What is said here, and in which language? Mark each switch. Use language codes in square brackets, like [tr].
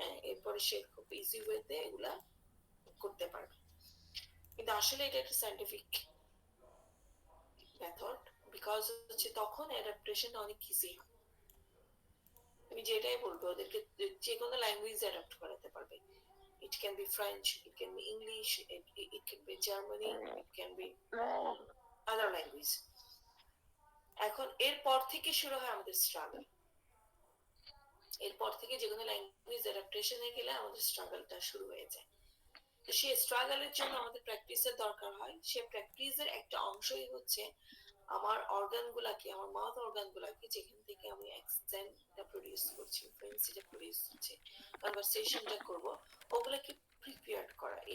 [bn] এরপরে সে খুব ইজি ওয়েতে এগুলা করতে পারবে। কিন্তু আসলে এটা একটা সাইন্টিফিক মেথড, বিকজ হচ্ছে তখন অ্যাডাপ্টেশন অনেক ইজি হয়। তুমি যেটাই বলবে ওদেরকে যে কোনো ল্যাঙ্গুয়েজ অ্যাডাপ্ট করাতে পারবে। [en] It can be French, it can be English, it can be Germany, it can be other language. [bn] এখন এরপর থেকে শুরু হয় আমাদের স্ট্রাগল। এরপর থেকে যে কোনো ল্যাঙ্গুয়েজ অ্যাডাপ্টেশনে গেলে আমাদের স্ট্রাগলটা শুরু হয়ে যায়। তো সেই স্ট্রাগলের জন্য আমাদের প্র্যাকটিসের দরকার হয়। সে প্র্যাকটিসের একটা অংশই হচ্ছে আমার অর্গান গুলাকে, আমার মাউথ অর্গান গুলাকে, যেখান থেকে আমি অ্যাকসেন্টটা প্রডিউস করছি, ফ্লুয়েন্সিটা প্রডিউস করছি, কনভারসেশনটা করব, ওগুলাকে প্রিপেয়ার করা।